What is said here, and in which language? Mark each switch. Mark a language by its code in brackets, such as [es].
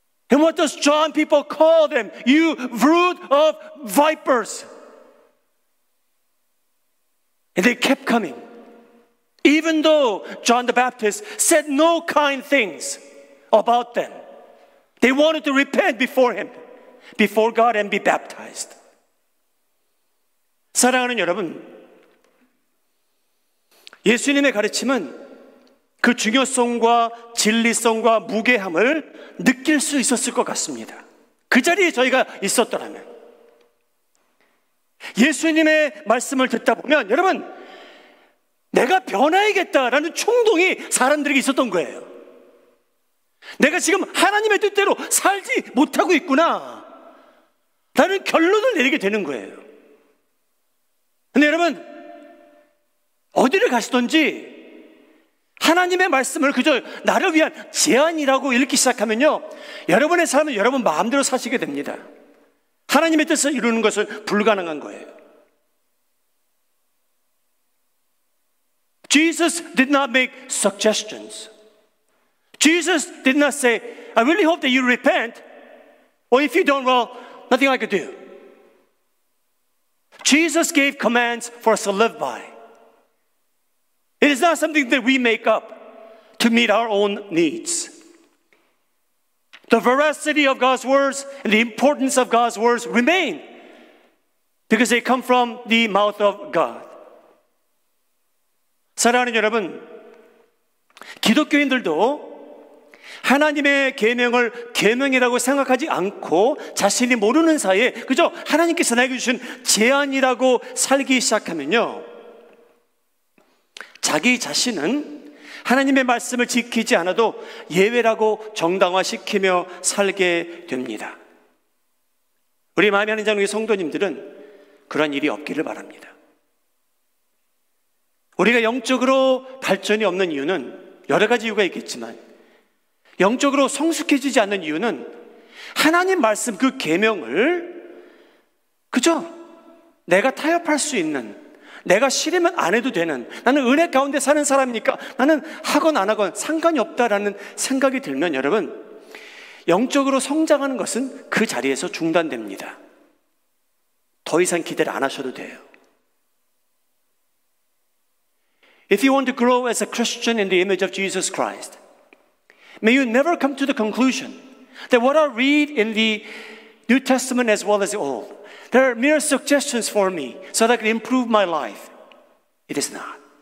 [en] And what does John people call them? You brood of vipers. And they kept coming. Even though John the Baptist said no kind things about them. They wanted to repent before him, before God, and be baptized. [ko] 사랑하는 여러분, 예수님의 가르침은 그 중요성과 진리성과 무게함을 느낄 수 있었을 것 같습니다. 그 자리에 저희가 있었더라면. 예수님의 말씀을 듣다 보면 여러분, 내가 변화해야겠다라는 충동이 사람들에게 있었던 거예요. 내가 지금 하나님의 뜻대로 살지 못하고 있구나 라는 결론을 내리게 되는 거예요. 근데 여러분, 어디를 가시든지 하나님의 말씀을 그저 나를 위한 제안이라고 읽기 시작하면요, 여러분의 삶은 여러분 마음대로 사시게 됩니다. 하나님의 뜻을 이루는 것은 불가능한 거예요. [en] Jesus did not make suggestions. Jesus did not say, I really hope that you repent. Or if you don't, well, nothing I could do. Jesus gave commands for us to live by. It is not something that we make up to meet our own needs. The veracity of God's words and the importance of God's words remain because they come from the mouth of God. [ko] 사랑하는 여러분, 기독교인들도 하나님의 계명을 계명이라고 생각하지 않고 자신이 모르는 사이에 그저 하나님께서 나에게 주신 제안이라고 살기 시작하면요, 자기 자신은 하나님의 말씀을 지키지 않아도 예외라고 정당화시키며 살게 됩니다. 우리 마음의 하나님 장로의 성도님들은 그런 일이 없기를 바랍니다. 우리가 영적으로 발전이 없는 이유는 여러 가지 이유가 있겠지만 영적으로 성숙해지지 않는 이유는 하나님 말씀 그 계명을 그저 내가 타협할 수 있는, 내가 싫으면 안 해도 되는, 나는 은혜 가운데 사는 사람이니까 나는 하건 안 하건 상관이 없다라는 생각이 들면 여러분, 영적으로 성장하는 것은 그 자리에서 중단됩니다. 더 이상 기대를 안 하셔도 돼요. [en] If you want to grow as a Christian in the image of Jesus Christ, may you never come to the conclusion that what I read in the New Testament as well as the Old, they're mere suggestions for me so that I can improve my life. It is not.